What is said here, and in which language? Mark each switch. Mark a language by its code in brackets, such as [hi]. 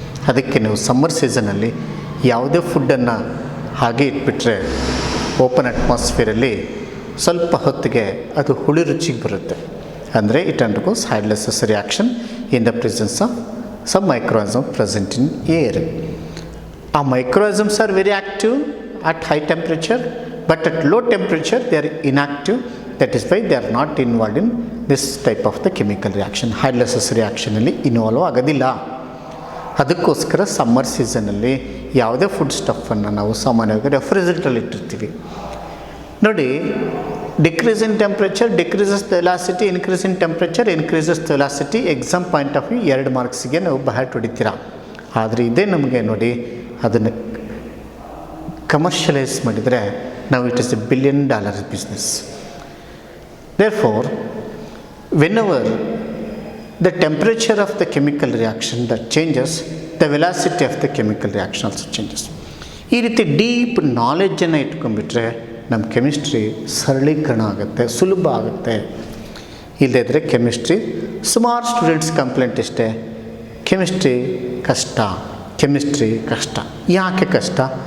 [kn] ಅದಕ್ಕೆ ನೀವು ಸಮ್ಮರ್ ಸೀಸನಲ್ಲಿ ಯಾವುದೇ ಫುಡ್ಡನ್ನು ಹಾಗೆ ಇಟ್ಬಿಟ್ರೆ ಓಪನ್ ಅಟ್ಮಾಸ್ಫಿಯರಲ್ಲಿ ಸ್ವಲ್ಪ ಹೊತ್ತಿಗೆ ಅದು ಹುಳಿ ರುಚಿಗೆ ಬರುತ್ತೆ. ಅಂದರೆ [en] It undergoes hydrolysis reaction in the presence of some microorganism present in air. ಆ microorganisms are very active at high temperature, but at low temperature they are inactive. That is why they are not involved in this type of the chemical reaction. [kn] Hydrolysis reaction ಅಲ್ಲಿ involve ಆಗೋದಿಲ್ಲ. ಅದಕ್ಕೋಸ್ಕರ summer ಸೀಸನಲ್ಲಿ ಯಾವುದೇ food ಸ್ಟಫನ್ನು ನಾವು ಸಾಮಾನ್ಯವಾಗಿ ರೆಫ್ರಿಜರೇಟರಲ್ಲಿ ಇಟ್ಟಿರ್ತೀವಿ. [en] ನೋಡಿ, decrease in temperature decreases the velocity, increase in temperature increases the velocity. [kn] Exam point of view 2 ಮಾರ್ಕ್ಸಿಗೆ ನಾವು ಬಹಟ್ ಹೊಡಿತೀರ. ಆದರೆ ಇದೇ ನಮಗೆ ನೋಡಿ, ಅದನ್ನು ಕಮರ್ಷಿಯಲೈಸ್ ಮಾಡಿದರೆ ನಾವು [en] it is $1 billion [kn] business. [en] Therefore, whenever the temperature of the chemical reaction that changes, the velocity of the chemical reaction also changes. [kn] ಈ ರೀತಿ ಡೀಪ್ ನಾಲೆಡ್ಜನ್ನು ಇಟ್ಕೊಂಡ್ಬಿಟ್ರೆ ನಮ್ಮ ಕೆಮಿಸ್ಟ್ರಿ ಸರಳೀಕರಣ ಆಗುತ್ತೆ, ಸುಲಭ ಆಗುತ್ತೆ. ಇಲ್ಲದಿದ್ದರೆ ಕೆಮಿಸ್ಟ್ರಿ, ಸುಮಾರು ಸ್ಟೂಡೆಂಟ್ಸ್ ಕಂಪ್ಲೇಂಟ್ ಇಷ್ಟೇ, ಕೆಮಿಸ್ಟ್ರಿ ಕಷ್ಟ. ಯಾಕೆ ಕಷ್ಟ?